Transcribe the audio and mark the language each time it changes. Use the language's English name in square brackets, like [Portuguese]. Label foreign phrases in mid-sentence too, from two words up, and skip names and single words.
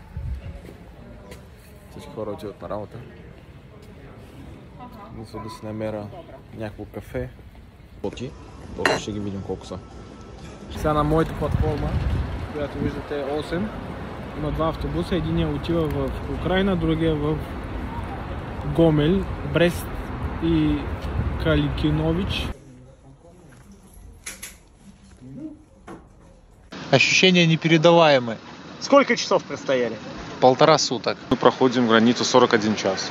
[Bulgarian] Всички хора отиват на работа. Мисля да си намеря някакво кафе. После ще ги видим колко са. Сега на моята платформа, която виждате е 8, има два автобуса. Единият отива в Украина, другия в Гомель, Брест и Каликинович. [Russian] Ощущения непередаваемые. Сколько часов простояли? 1,5 суток. Мы проходим границу 41 час.